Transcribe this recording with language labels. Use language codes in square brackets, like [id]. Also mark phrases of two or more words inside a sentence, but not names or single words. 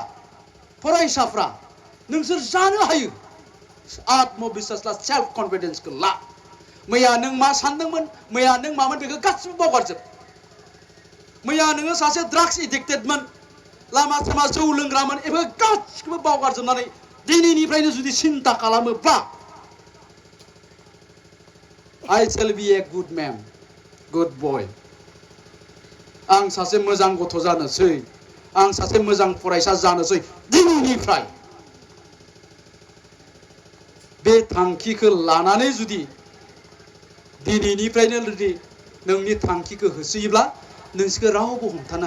[brx] फरायसाफ्रा नोंसोर जानो हायो आत्मबिश्वास ला सेल्फ कन्फिडेन्सखौ ला मैया नों मा सानदोंमोन मैया नों मामोन बेखौ गासिबो बावगारजोब मैया नोङो सासे ड्राग्स एडिक्टेडमोन लामा सामा जौ लोंग्रामोन बेफोर गासिखौबो बावगारजोबनानै दिनैनिफ्रायनो जुदि सिन्ता खालामोब्ला [en] I shall be a good man, good boy. [brx] आं सासे मोजां गथ' जानोसै आं सासे मोजां फरायसा जानोसै दिनैनिफ्राय बे थांखिखौ लानानै जुदि दिनैनिफ्रायनो जुदि नोंनि थांखिखौ होसोयोब्ला नोंसोरखौ रावबो हमथानो